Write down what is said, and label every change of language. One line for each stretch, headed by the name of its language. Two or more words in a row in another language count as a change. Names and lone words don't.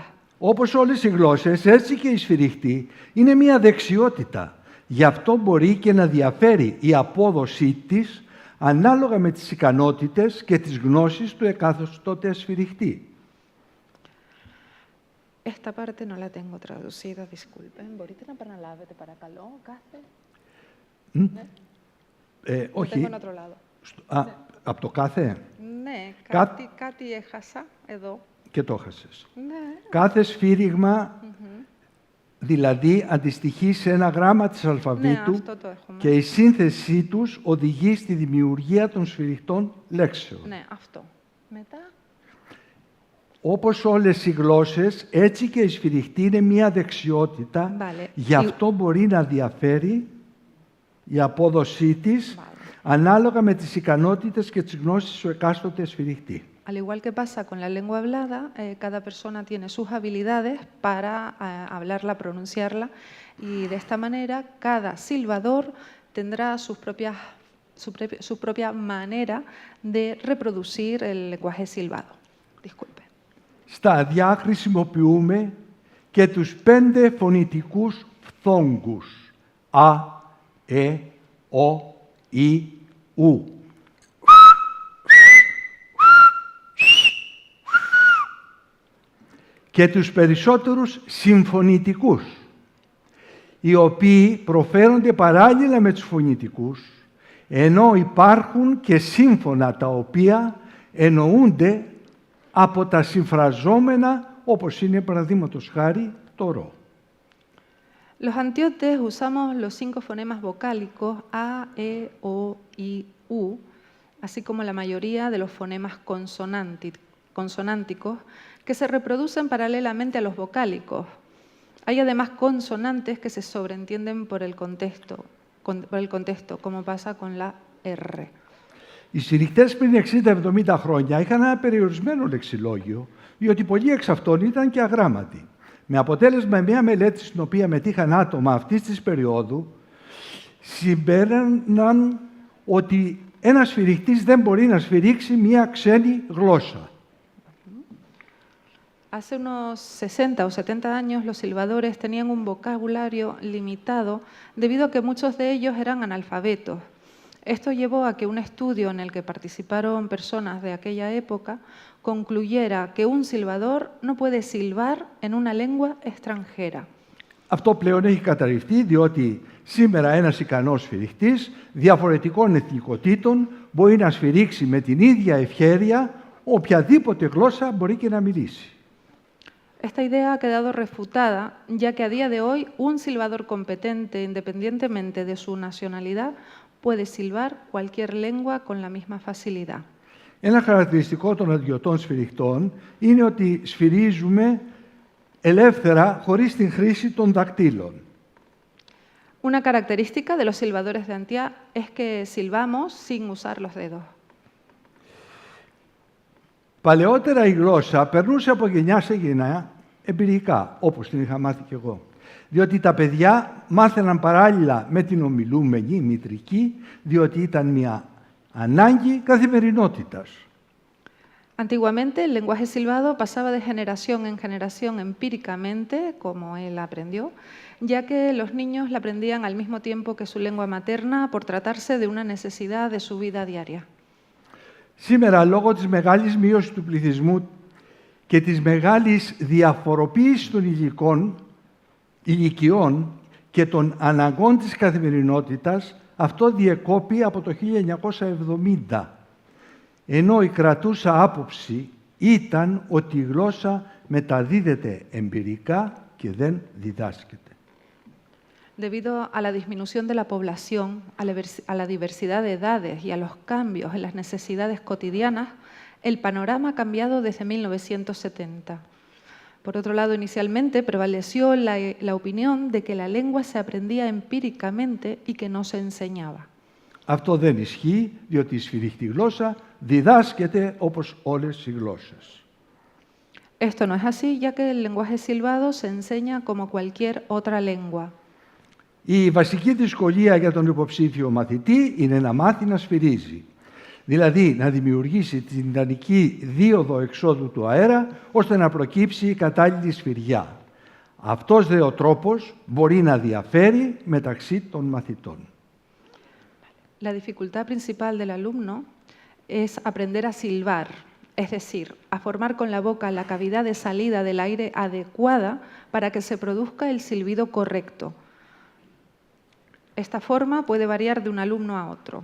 Greek: Όπως όλες οι γλώσσες, έτσι και η σφυριχτή είναι μια δεξιότητα. Γι' αυτό μπορεί και να διαφέρει η απόδοσή της ανάλογα με τις ικανότητες και τις γνώσεις του εκάστοτε σφυριχτή.
Spanish: Esta parte no la tengo traducida, disculpen.
Greek: Μπορείτε να επαναλάβετε, παρακαλώ, κάθε... Όχι.
Spanish: Tengo en otro lado.
Greek: Από το κάθε. Ναι, κάτι έχασα εδώ. Και το έχασες. Ναι. Κάθε σφύριγμα, δηλαδή, αντιστοιχεί σε ένα γράμμα της αλφαβήτου, ναι, αυτό το έχουμε. Και η σύνθεσή τους οδηγεί στη δημιουργία των σφυριχτών λέξεων. Ναι, αυτό. Μετά... Όπως όλες οι γλώσσες, έτσι και η σφυριχτή είναι μία δεξιότητα, γι' αυτό μπορεί να διαφέρει η απόδοσή της ανάλογα με τις ικανότητες και τις γνώσεις του εκάστοτε σφυριχτή.
Spanish: Al igual que pasa con la lengua hablada, cada persona tiene sus habilidades para hablarla, pronunciarla, y de esta manera cada silbador tendrá su propia manera de reproducir el lenguaje silbado. Disculpe.
Greek: Στα αδειά χρησιμοποιούμε και τους 5 φωνητικούς φθόγκους. Α, ο, η, ου. Και τους περισσότερους συμφωνητικούς, οι οποίοι προφέρονται παράλληλα με τους φωνητικούς, ενώ υπάρχουν και σύμφωνα τα οποία εννοούνται από τα συμφραζόμενα, όπως είναι παραδείγματος χάρη το ρο.
Spanish: Los antiotes usamos los 5 fonemas vocálicos A, E, O, I, U, así como la mayoría de los fonemas consonánticos que se reproducen paralelamente a los vocálicos. Hay además consonantes que se sobreentienden por el contexto, como pasa con la R.
Greek: Οι σφυριχτές πριν 60-70 χρόνια είχαν ένα περιορισμένο λεξιλόγιο, διότι πολλοί εξ αυτών ήταν και αγράμματοι. Με αποτέλεσμα μια μελέτη στην οποία μετήχαν άτομα αυτής της περίοδου, συμπέραναν ότι ένας σφυριχτής δεν μπορεί να σφυρίξει μια ξένη γλώσσα.
Spanish: Hace unos 60 o 70 años los silbadores tenían un vocabulario limitado debido a que muchos de ellos eran analfabetos. Esto llevó a que un estudio en el que participaron personas de aquella época concluyera que un silbador no puede silbar en una lengua extranjera.
Greek: Αυτό πλέον έχει καταρριφθεί, διότι σήμερα ένας ικανός σφυριχτής διαφορετικών εθνικοτήτων μπορεί να σφυρίξει με την ίδια ευχέρεια οποιαδήποτε γλώσσα μπορεί και να μιλήσει.
Spanish: Esta idea ha quedado refutada, ya que a día de hoy un silbador competente, independientemente de su nacionalidad, puede silbar cualquier lengua con la misma facilidad.
Greek: Ένα χαρακτηριστικό των αντιωτών σφυριχτών είναι ότι σφυρίζουμε ελεύθερα χωρίς την χρήση των δακτύλων.
Spanish: Una característica de los silbadores de Antía es que silbamos sin usar los dedos.
Greek: Παλαιότερα η γλώσσα περνούσε από γενιά σε γενιά εμπειρικά, όπως την είχα μάθει κι εγώ. Διότι τα παιδιά μάθαιναν παράλληλα με την ομιλούμενη μητρική, διότι ήταν μια ανάγκη καθημερινότητας.
Spanish: Antiguamente, el lenguaje silbado pasaba de generación en generación empíricamente, como él aprendió, ya que los niños la aprendían al mismo tiempo que su lengua materna por tratarse de una necesidad de su vida diaria.
Greek: Σήμερα, λόγω της μεγάλης μείωσης του πληθυσμού και της μεγάλης διαφοροποίησης των ηλικιών και των αναγκών της καθημερινότητας, αυτό διεκόπη από το 1970. Ενώ η κρατούσα άποψη ήταν ότι η γλώσσα μεταδίδεται εμπειρικά και δεν διδάσκεται.
Spanish: Debido a la disminución de la población, a la diversidad de edades y a los cambios en las necesidades cotidianas, el panorama ha cambiado desde 1970. Por otro lado, inicialmente prevaleció la opinión de que la lengua se aprendía empíricamente y que no se enseñaba.
Greek: Αυτό δεν ισχύει, διότι η σφυρίχτη γλώσσα διδάσκεται όπως όλες οι γλώσσες.
Spanish: Esto no es así, ya que el lenguaje silbado se enseña como cualquier otra lengua.
Greek: Η βασική δυσκολία για τον υποψήφιο μαθητή είναι να μάθει να σφυρίζει. Δηλαδή, να δημιουργήσει την ιδανική δίωδο εξόδου του αέρα, ώστε να προκύψει η κατάλληλη σφυριά. Αυτός δε ο τρόπος μπορεί να διαφέρει μεταξύ των μαθητών.
Spanish: La dificultad principal del alumno es aprender a silbar, es decir, a formar con la boca la cavidad de salida del aire adecuada para que se produzca el silbido correcto. Esta forma puede variar de un alumno a otro.